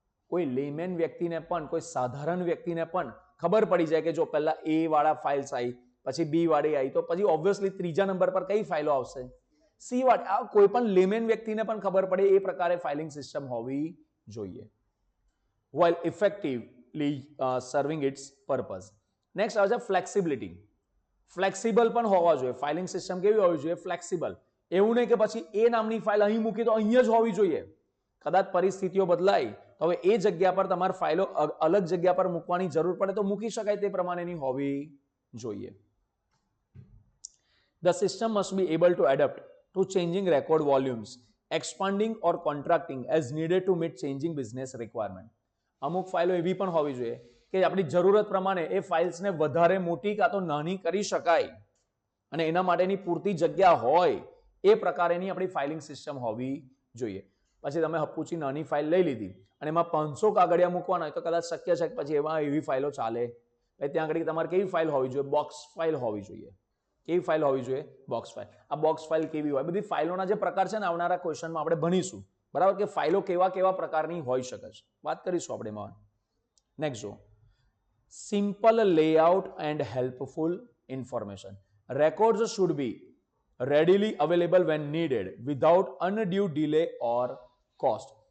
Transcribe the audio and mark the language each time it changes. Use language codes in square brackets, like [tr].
[gu] કોઈ લેમેન વ્યક્તિને પણ, કોઈ સાધારણ વ્યક્તિને પણ ખબર પડી જાય કે જો પહેલા એ વાળા ફાઇલ્સ આવી, પછી બી વાળી આવી, તો પછી ઓબ્વિયસલી ત્રીજા નંબર પર કઈ ફાઇલો આવશે? સી વાળી. આ કોઈ પણ લેમેન વ્યક્તિને પણ ખબર પડે એ પ્રકારે ફાઇલિંગ સિસ્ટમ હોવી જોઈએ. [en] while effectively serving its purpose. [gu] Next આવે છે ફ્લેક્સિબિલિટી. ફ્લેક્સિબલ પણ હોવા જોઈએ. ફાઇલિંગ સિસ્ટમ કેવી હોવી જોઈએ? ફ્લેક્સિબલ. એવું નહીં કે પછી એ નામની ફાઇલ અહીં મૂકી તો અહીંયા જ હોવી જોઈએ. કદાચ પરિસ્થિતિઓ બદલાય તો હવે એ જગ્યા પર તમારે ફાઇલો અલગ જગ્યા પર મૂકવાની જરૂર પડે તો મૂકી શકાય તે પ્રમાણેની હોવી જોઈએ. [en] The system must be able to adapt to changing record volumes, expanding or contracting as needed to meet changing business requirement. [gu] અમુક ફાઇલો એવી પણ હોવી જોઈએ કે આપણી જરૂરત પ્રમાણે એ ફાઇલ્સને વધારે મોટી કાં તો નાની કરી શકાય અને એના માટેની પૂરતી જગ્યા હોય એ પ્રકારેની આપણી ફાઇલિંગ સિસ્ટમ હોવી જોઈએ. પછી તમે હપુચી નાની ફાઇલ લઈ લીધી અને એમાં 500 કાગળિયા મૂકવાના હોય તો કદાચ શક્ય છે કે પછી એમાં એવી ફાઇલો ચાલે. ત્યાં આગળ તમારે કેવી ફાઇલ હોવી જોઈએ? બોક્સ ફાઇલ હોવી જોઈએ. કેવી ફાઇલ હોવી જોઈએ? Box file. આ બોક્સ ફાઇલ કેવી હોય? બધી ફાઇલોના જે પ્રકાર છે ને આવનારા ક્વેશ્ચનમાં આપણે ભણીશું, બરાબર? કે ફાઇલો કેવા કેવા પ્રકારની હોઈ શકે છે, વાત કરીશું આપણે એમાં. [en] Next જો, simple layout and helpful information. Records should be readily available when needed without undue delay or cost.